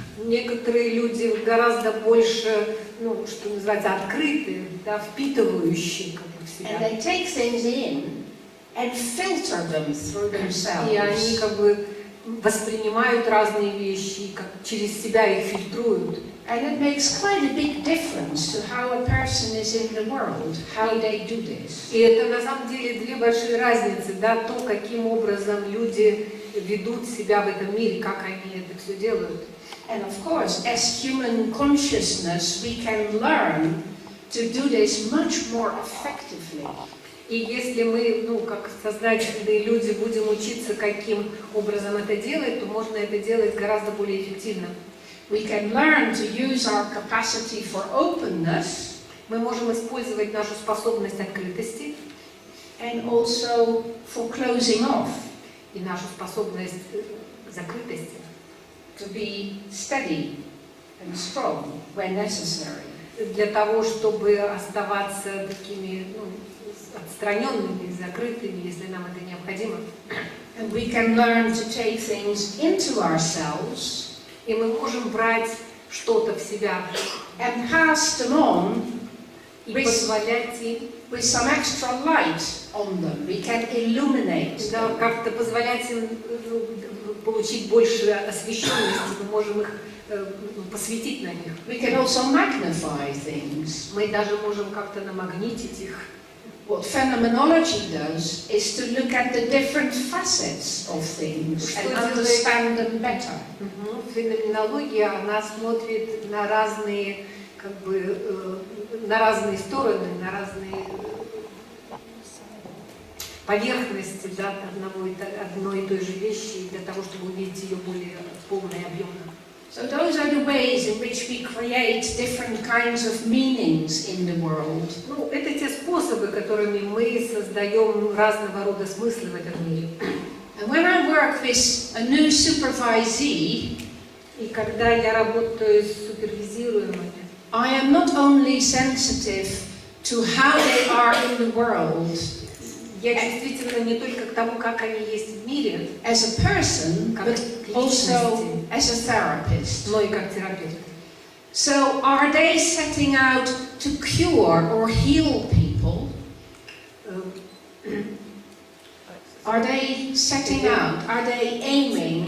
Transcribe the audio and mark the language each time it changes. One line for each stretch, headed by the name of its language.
Russian: Некоторые люди гораздо больше, ну, что называется, открытые, да, впитывающие как бы, в
English: And
Russian: себя.
English: they take things in and filter them through themselves.
Russian: И они как бы воспринимают разные вещи, и как через себя их фильтруют.
English: And it makes quite a big difference to how a person is in the world, how they do this.
Russian: И это на самом деле две большие разницы, да, то, каким образом люди ведут себя в этом мире, как они это все делают.
English: And of course, as human consciousness, we can learn to do this much more effectively.
Russian: И если мы, ну, как сознательные люди, будем учиться, каким образом это делать, то можно это делать гораздо более эффективно.
English: We can learn to use our capacity for openness
Russian: Мы можем использовать нашу способность открытости
English: and also for closing off,
Russian: и нашу способность закрытости,
English: to be steady and strong when necessary.
Russian: для того, чтобы оставаться такими, ну, отстраненными, закрытыми, если нам это необходимо.
English: And we can learn to take things into ourselves
Russian: И мы можем брать что-то в себя
English: and pass them on
Russian: и позволять им,
English: with some extra light on them. We can illuminate
Russian: да,
English: them.
Russian: как-то позволять им получить больше освещенности, мы можем их посветить на них.
English: We can also magnify things.
Russian: Мы даже можем как-то намагнитить их.
English: What phenomenology does is to look at the different facets of things and understand them better.
Russian: Феноменология, она смотрит на разные, как бы, на разные стороны, на разные поверхности, да, одной и той же вещи, для того, чтобы увидеть ее более полно и объемно.
English: So those are the ways in which we create different kinds of meanings in the world.
Russian: Ну, это те способы, которыми мы создаем разного рода смыслы в этом мире.
English: And when I work with a new supervisee,
Russian: И когда я работаю с супервизируемыми,
English: I am not only sensitive to how they are in the world
Russian: я действительно не только к тому, как они есть в мире,
English: as a person, but also as a therapist.
Russian: но и как терапевт.
English: So are they setting out to cure or heal people? Are they setting out, are they aiming